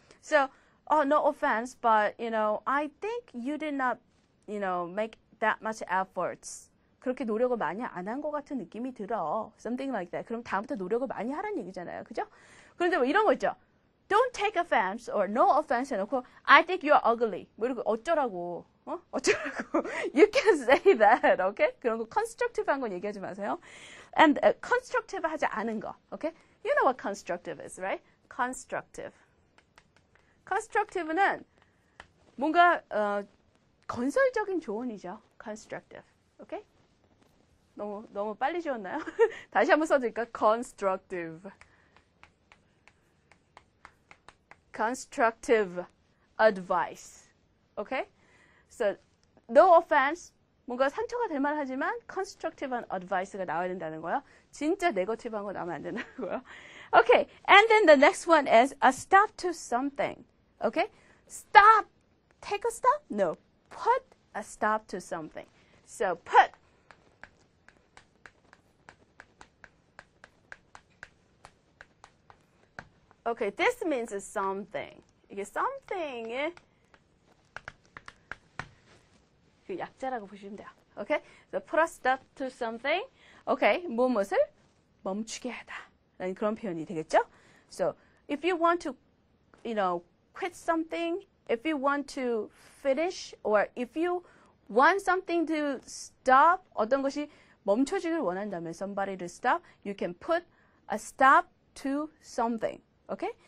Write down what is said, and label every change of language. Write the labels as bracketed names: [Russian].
[English] So, no offense, but, you know, I think you did not, you know, make that much efforts. [Korean] 그렇게 노력을 많이 안 한 것 같은 느낌이 들어. [English] Something like that. [Korean] 그럼 다음부터 노력을 많이 하라는 얘기잖아요. 그죠? 그런데 뭐 이런 거 있죠. [English] Don't take offense or no offense 해놓고 I think you're ugly. [Korean] 뭐 이러고 어쩌라고. 어쩌라고. [English] You can say that. Okay? [Korean] 그런 거 constructive 한 건 얘기하지 마세요. And constructive 하지 않은 거. [English] Okay? You know what constructive is, right? Constructive. [Korean] constructive는 뭔가 건설적인 조언이죠. [English] constructive. Okay? [Korean] 너무 빨리 지웠나요? 다시 한번 써드릴까? [English] constructive. constructive advice. Okay? So, no offense. [Korean] 뭔가 상처가 될 만하지만 constructive한 advice가 나와야 된다는 거야. 진짜 negative한 거 나오면 안 된다는 거야. [English] Okay, and then the next one is a stop to something. Okay? Stop. Take a stop? No. Put a stop to something. So, put. Okay, this means something. [Korean] 이게 something의 그 약자라고 보시면 돼요. [English] Okay? So put a stop to something. [Korean] Okay, 무엇을 멈추게 하다. 라는 그런 표현이 되겠죠? [English] So if you want to, you know, quit something, if you want to finish, or if you want something to stop, [Korean] 어떤 것이 멈춰지길 원한다면, [English] somebody to stop, you can put a stop to something. Okay?